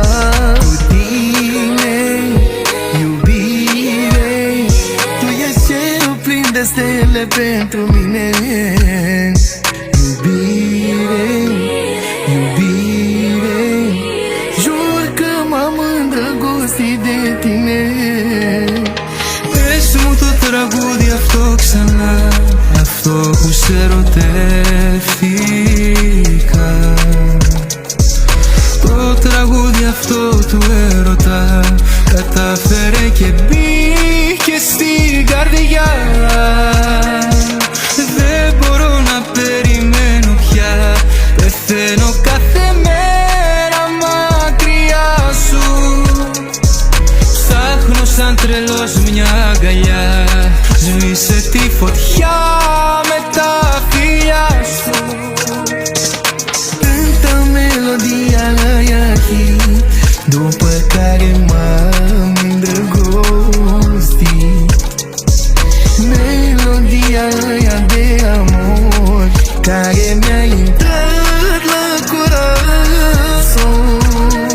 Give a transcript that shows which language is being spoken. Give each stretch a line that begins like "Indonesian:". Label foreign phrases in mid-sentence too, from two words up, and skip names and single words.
Romanian: Cu tine, iubire, tu ești cerul plin de stele pentru mine. Iubire, iubire, jur că m-am îndrăgostit de tine.
Greek: Πες μου το τραγούδι αυτό ξανά, αυτό που σε ερωτεύτηκα. Το τραγούδι αυτό του έρωτα κατάφερε και μπήκε στην καρδιά. Δεν μπορώ να περιμένω πια, πεθαίνω κάθε μέρα μακριά σου. Ψάχνω σαν τρελός μια αγκαλιά, σβήσε τη φωτιά με τα φιλιά σου.
Romanian: Cântă melodia aia hit după care m-am îndrăgostit. Melodia aia de amor care mi-a intrat la corazon.